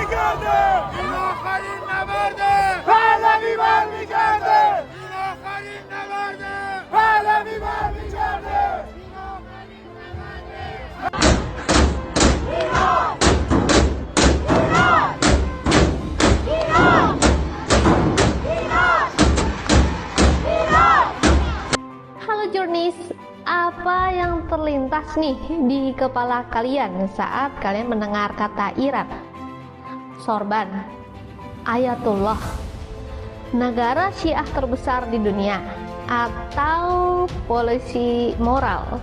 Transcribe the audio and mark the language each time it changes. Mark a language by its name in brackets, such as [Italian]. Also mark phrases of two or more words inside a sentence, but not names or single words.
[Persian] کرده این آخرین نبرده پهلوی برمیگرده این آخرین نبرده پهلوی برمیگرده این آخرین نبرده ایران ایران ایران ایران ایران. [Indonesian] Halo Journeys, apa yang terlintas nih di kepala kalian saat kalian mendengar kata Iran, sorban, Ayatullah, negara Syiah terbesar di dunia, atau polisi moral?